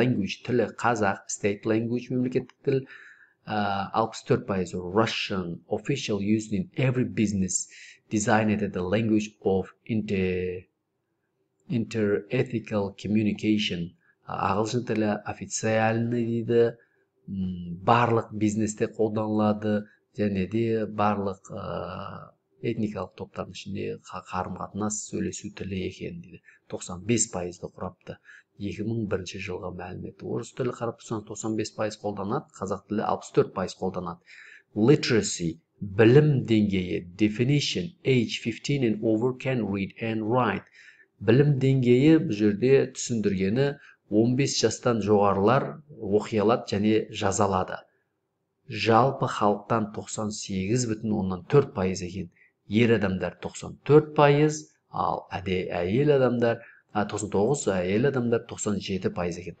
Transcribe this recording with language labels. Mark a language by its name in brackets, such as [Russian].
[Kazakh] Language, тілі, қазақ, [English] state language, [Kazakh] мемлекеттік тіл 64%. [English] Russian official used in every business, designated the language of inter-ethical communication. [Kazakh] Ағылшын тілі [Russian] официальный [Kazakh] дейді, барлық бизнесте қолданылады, және де барлық этникалық топтардың ішінде қарым-қатынас сөйлесу тілі екен дейді. 95%-ді құрапты. 2001 жылғы мәлімет. Орыс тілі қарап тұрсаңыз 95% қолданады, қазақ тілі 64% қолданады. [English] Literacy, [Kazakh] білім деңгейі, [English] definition, age 15 and over can read and write. [Kazakh] Білім деңгейі бұл жерде түсіндіргені 15 жастан жоғарылар оқи алады және жаза алады. Жалпы халықтан 98,4% екен. Ер адамдар 94%, ал әйел адамдар 99, әйел адамдар 97% екен.